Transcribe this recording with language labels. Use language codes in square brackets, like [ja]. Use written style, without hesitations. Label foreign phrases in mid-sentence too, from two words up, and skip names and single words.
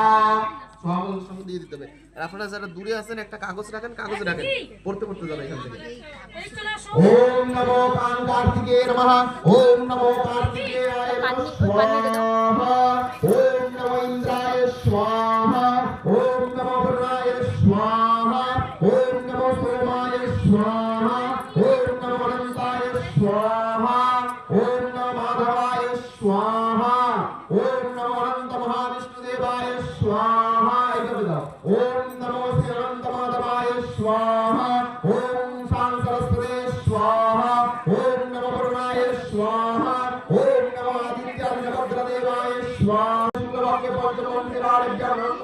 [bn] स्वाहा संग দিয়ে দিতে হবে আর আপনারা যারা দূরে আছেন একটা কাগজ রাখেন পড়তে পড়তে যাবেন এখান থেকে [sa] ओम नमो कांतार्तिके नमः ओम नमो कार्तिकेयाय स्वाहा ओम नमो इंद्राय स्वाहा ओम नमो वरुणाय स्वाहा ओम नमो सोमाय स्वाहा ओम नमो अनंताय स्वाहा ओम नमो माधवाय स्वाहा ओम नमो अनंत महाविष्णुदेवाय स्वाहा ओम नमो श्री अनंत माधवाय स्वाहा ओम शां सरस्वती स्वाहा ओम नमो वरुणाय स्वाहा ओम नमो आदित्याय भद्रदेवाय स्वाहा शुक्लवाक्य पंचम दिवारेभ्यः